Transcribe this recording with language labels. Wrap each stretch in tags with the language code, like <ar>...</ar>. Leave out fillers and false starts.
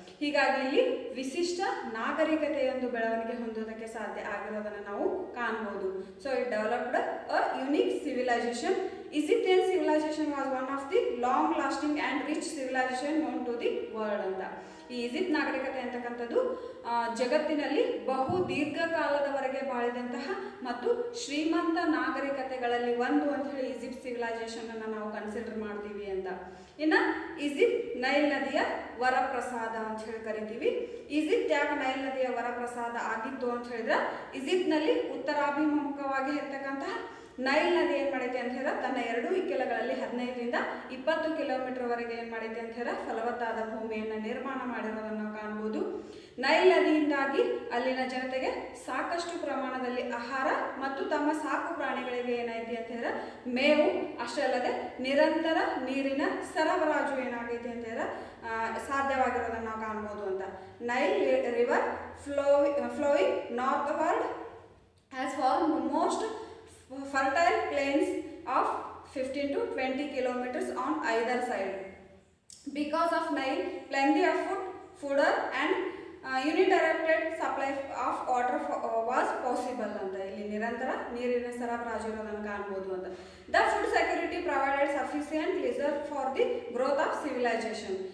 <kn>ಹೀಗಾಗಿ ಇಲ್ಲಿ ವಿಶಿಷ್ಟ ನಾಗರಿಕತೆಯೊಂದು ಬೆಳವಣಿಗೆ ಹೊಂದೋದಕ್ಕೆ ಸಾಧ್ಯ ಆಗಿರೋದನ್ನು ನಾವು ಕಾಣ್ಬೋದು.</kn> <en>So it developed a unique civilization. Egyptian civilization was one of the long lasting and rich civilization known to the world ಅಂತ.</en> <kn>ಈ ಈಜಿಪ್ಟ್ ನಾಗರಿಕತೆ ಅಂತಕ್ಕಂಥದ್ದು ಜಗತ್ತಿನಲ್ಲಿ ಬಹು ದೀರ್ಘಕಾಲದವರೆಗೆ ಬಾಳಿದಂತಹ ಮತ್ತು ಶ್ರೀಮಂತ ನಾಗರಿಕತೆಗಳಲ್ಲಿ ಒಂದು ಅಂತ ಹೇಳಿ ಈಜಿಪ್ಟ್ ಸಿವಿಲೈಸೇಷನ್ ಅನ್ನು ನಾವು ಕನ್ಸಿಡರ್ ಮಾಡ್ತೀವಿ ಅಂತ. ಇನ್ನು ಈಜಿಪ್ಟ್ ನೈಲ್ ನದಿಯ ವರಪ್ರಸಾದ ಅಂತ ಹೇಳಿ ಕರಿತೀವಿ. ಈಜಿಪ್ಟ್ ಯಾಕೆ ನೈಲ್ ನದಿಯ ವರಪ್ರಸಾದ ಆಗಿತ್ತು ಅಂತ ಹೇಳಿದ್ರೆ, ಈಜಿಪ್ಟ್ನಲ್ಲಿ ಉತ್ತರಾಭಿಮುಖವಾಗಿ ಇರ್ತಕ್ಕಂತಹ ನೈಲ್ ನದಿ ಏನು ಮಾಡೈತೆ ಅಂತ ಹೇಳಿದ್ರೆ ತನ್ನ ಎರಡೂ ಇಕ್ಕೆಲಗಳಲ್ಲಿ 15ರಿಂದ 20 ಕಿಲೋಮೀಟರ್ವರೆಗೆ ಏನು ಮಾಡೈತೆ ಅಂತ ಹೇಳಿದ್ರೆ ಫಲವತ್ತಾದ ಭೂಮಿಯನ್ನು ನಿರ್ಮಾಣ ಮಾಡಿರೋದನ್ನು ನಾವು ಕಾಣ್ಬೋದು. ನೈಲ್ ನದಿಯಿಂದಾಗಿ ಅಲ್ಲಿನ ಜನತೆಗೆ ಸಾಕಷ್ಟು ಪ್ರಮಾಣದಲ್ಲಿ ಆಹಾರ ಮತ್ತು ತಮ್ಮ ಸಾಕು ಪ್ರಾಣಿಗಳಿಗೆ ಏನಾಯ್ತು ಅಂತ ಹೇಳಿದ್ರೆ ಮೇವು, ಅಷ್ಟೇ ಅಲ್ಲದೆ ನಿರಂತರ ನೀರಿನ ಸರಬರಾಜು ಏನಾಗೈತೆ ಅಂತ ಹೇಳಿದ್ರೆ ಸಾಧ್ಯವಾಗಿರೋದನ್ನು ನಾವು ಕಾಣ್ಬೋದು ಅಂತ.</kn> <en>Nile river flowing northward has form most fertile plains of 15 to 20 kilometers on either side. Because of Nile, plenty of fodder and uninterrupted supply of water was possible ಅಂತ.</en> <kn>ಇಲ್ಲಿ ನಿರಂತರ ನೀರಿನ ಸರಬರಾಜು ಇರೋದನ್ನು ಕಾಣ್ಬೋದು ಅಂತ.</kn> <en>The food security provided sufficient reserve for the growth of civilization.</en>